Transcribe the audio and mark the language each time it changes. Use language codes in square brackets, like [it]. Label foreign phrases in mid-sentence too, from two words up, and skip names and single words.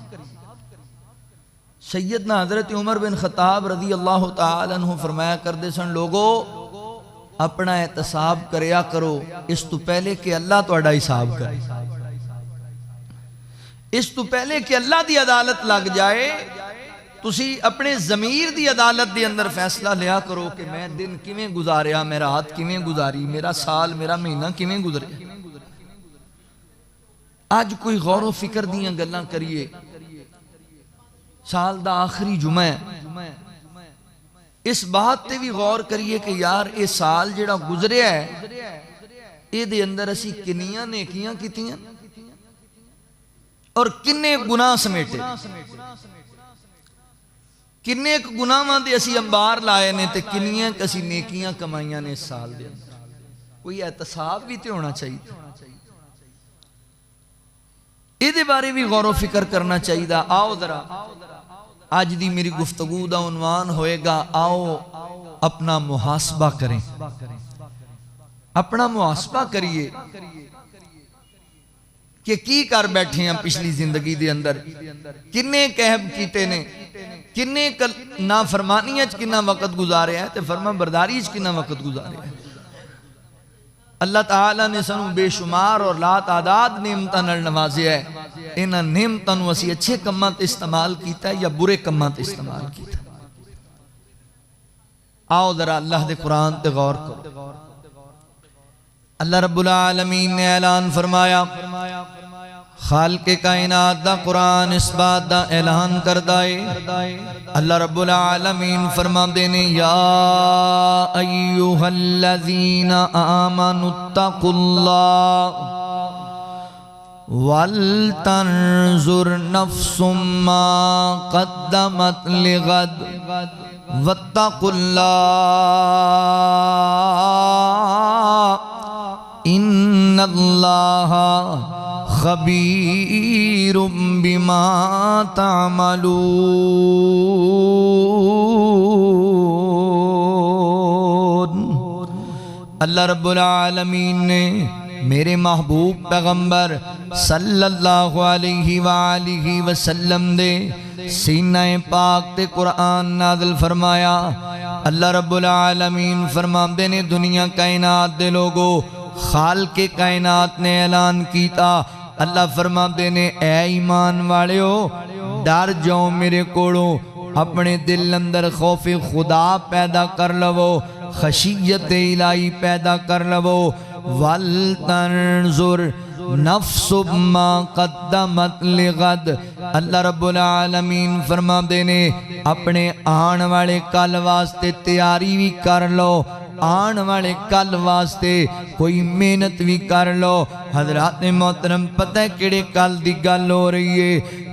[pa] سیدنا حضرت عمر بن خطاب [ar] رضی اللہ تعالیٰ عنہ [pa] فرمایا کردے سن، لوگو اپنا احتساب کریا کرو اس تو پہلے کہ اللہ تہاڈا حساب کرے، اس تو پہلے کہ اللہ دی عدالت لگ جائے تسی اپنے ضمیر دی عدالت دی اندر فیصلہ لیا کرو کہ میں دن کیویں گزاریا، میں رات کیویں گزاری، میرا سال میرا مہینہ کیویں گزریا۔ آج کوئی غور و فکر دیاں گلاں کریے، سال دا آخری جمعہ ہے، اس بات تے بھی غور کریے کہ یار اے سال جڑا گزریا ہے اے دے اندر اسی کنیاں نیکیاں کیتیاں اور کنے گناہ سمیٹے، کنے گناہاں دے اسی انبار لائے نے تے کنیاں کسی نیکیاں کمائیاں نے اس سال دے اندر۔ کوئی احتساب بھی تے ہونا چاہیے، اے دے بارے بھی غور و فکر کرنا چاہیے۔ آؤ ذرا آج دی میری گفتگو دا عنوان ہوئے گا، آؤ اپنا محاسبہ کریں، اپنا محاسبہ کریے کہ کی کر بیٹھے ہیں پچھلی زندگی دے اندر، کنے کہب کیتے نے، کنے نافرمانیاں کنا وقت گزارے ہیں تے فرما برداری کنا وقت گزارے ہیں۔ اللہ تعالیٰ نے سنوں بے شمار اور لا تعداد نعمتاں نال نوازیا ہے، انہاں نعمتاں نو اسی اچھے کماں تے استعمال کیتا ہے یا برے کماں تے استعمال کیتا ہے۔ آؤ ذرا اللہ دے قرآن تے غور کرو۔ [ar] اللہ رب العالمین [pa] نے اعلان فرمایا، خالق کائنات دا قرآن اس بات دا اعلان کردائے، [ar] اللہ رب العالمین [pa] فرما دینے، [ar] یا ایوہ الذین آمنوا اتقوا اللہ وَلْتَنْظُرْ نَفْسٌ مَّا قَدَّمَتْ لِغَدٍ وَاتَّقُوا اللَّهَ إِنَّ اللَّهَ خبیر بما تعملون۔ اللہ رب العالمین [pa] نے میرے محبوب پیغمبر [ar] صلی اللہ علیہ وآلہ وسلم [pa] دے سینہ پاک تے قرآن نازل فرمایا۔ [ar] اللہ رب العالمین [pa] فرماندے نے، دنیا کائنات دے لوگو، خالق کائنات نے اعلان کیتا، اللہ فرماندے نے، اے ایمان والےو ڈر جاؤ میرے کوڑوں، اپنے دل اندر خوف خدا پیدا کر لو، خشیت الہی پیدا کر لو۔ [ar] وَلْتَنْظُرْ نَفْسٌ مَّا قَدَّمَتْ لِغَدٍ، اللہ رب العالمین [pa] فرما دینے اپنے آن والے کل واسطے تیاری بھی کر لو، آن والے کل واسطے کوئی محنت بھی کر لو۔ حضرات محترم پتہ ہے کیڑے کل دی گل ہو رہی ہے؟